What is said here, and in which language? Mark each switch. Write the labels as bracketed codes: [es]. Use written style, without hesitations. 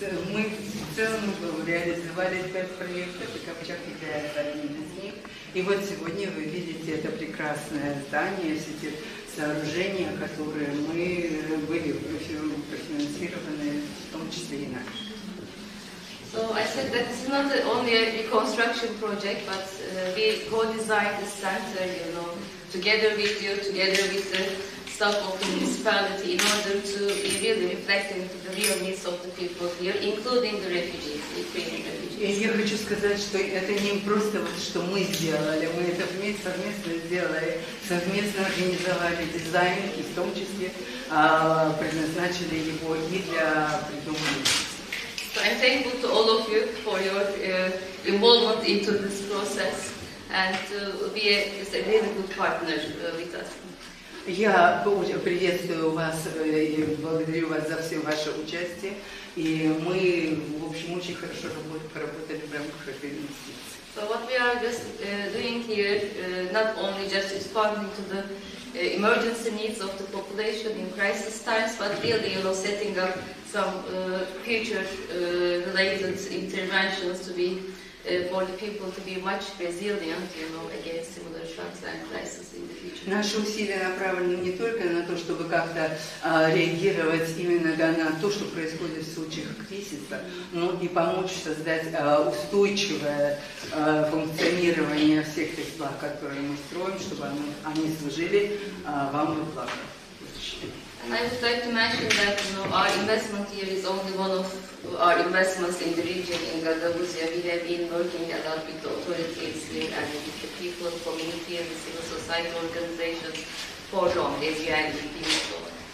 [ru] Мы в целом реализовали 5 проектов, и Копчак является одним из них. И вот сегодня вы видите это прекрасное здание, все те сооружения, которые мы были профинансированы, в том числе и нами. [en] So I said that this is not only a reconstruction project, but we co-designed this center, together with you, together with the staff of the municipality, in order to be really reflecting the real needs of the people here, including the refugees, the Ukrainian refugees. [ru] И я хочу сказать, что это не просто вот, что мы сделали, мы это совместно сделали, совместно организовали дизайн, и в том числе предназначили его и для придумывания. [en] So I'm thankful to all of you for your involvement into this process and to be a really good partner with us. [ru] Я приветствую вас и благодарю вас за все ваше участие. И мы, в общем, очень хорошо поработали в рамках этой инвестиции. [en] So what we are just doing here, not only just responding to the emergency needs of the population in crisis times, but really, setting up some future related interventions to be for the people to be much resilient, against similar shocks and crises in the future. [ru] Наши усилия направлены не только на то, чтобы как-то реагировать именно на то, что происходит в случаях кризиса, но и помочь создать устойчивое функционирование всех тех благ, которые мы строим, чтобы они служили вам во благо. [en] And I would like to mention that our investment here is only one of our investments in the region in Gagavuzia. We have been working a lot with the authorities here and with the people, community and the civil society organizations for long, as you have been told.